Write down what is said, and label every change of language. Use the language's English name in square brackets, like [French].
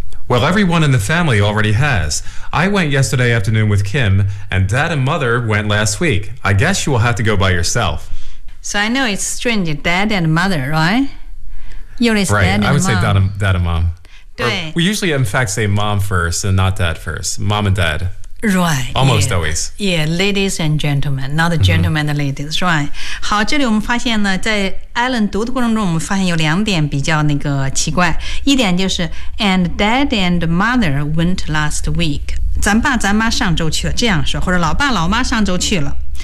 [English] Well everyone in the family already has I went yesterday afternoon with Kim and dad and mother went last week I guess you will have to go by yourself So I know it's strange dad and mother right? You're right, dad and I would say dad and mom [Chinese] 对 [English] We usually in fact say mom first and not dad first mom and dad Right. Almost yeah, always. Yeah, ladies and gentlemen, not the gentlemen and ladies,、mm-hmm. right? [Chinese] 好，这里我们发现呢，在 Alan 读的过程中，我们发现有两点比较那个奇怪。一点就是 [English] ，and dad and mother went last week. [Chinese] 咱爸咱妈上周去了，这样说，或者老爸老妈上周去了。